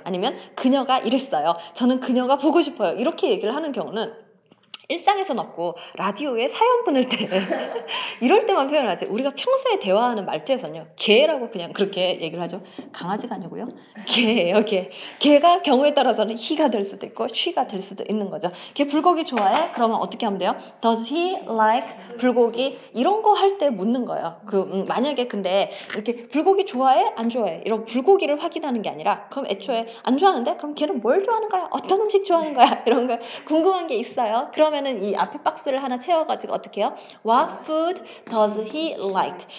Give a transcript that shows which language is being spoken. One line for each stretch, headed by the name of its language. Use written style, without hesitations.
Korean: 아니면 그녀가 이랬어요. 저는 그녀가 보고 싶어요. 이렇게 얘기를 하는 경우는 일상에서는 없고 라디오에 사연 보낼 때 이럴 때만 표현하지 우리가 평소에 대화하는 말투에서는요 개라고 그냥 그렇게 얘기를 하죠. 강아지가 아니고요 개예요. 개가 경우에 따라서는 he가 될 수도 있고 she가 될 수도 있는 거죠. 걔 불고기 좋아해? 그러면 어떻게 하면 돼요?
English: Does he like 불고기?
Korean: 이런 거 할 때 묻는 거예요. 만약에 근데 이렇게 불고기 좋아해? 안 좋아해? 이런 불고기를 확인하는 게 아니라 그럼 애초에 안 좋아하는데? 그럼 걔는 뭘 좋아하는 거야? 어떤 음식 좋아하는 거야? 이런 거 궁금한 게 있어요. 그러면은 이 앞에 박스를 하나 채워가지고 어떻게 해요?
English: What food does he like?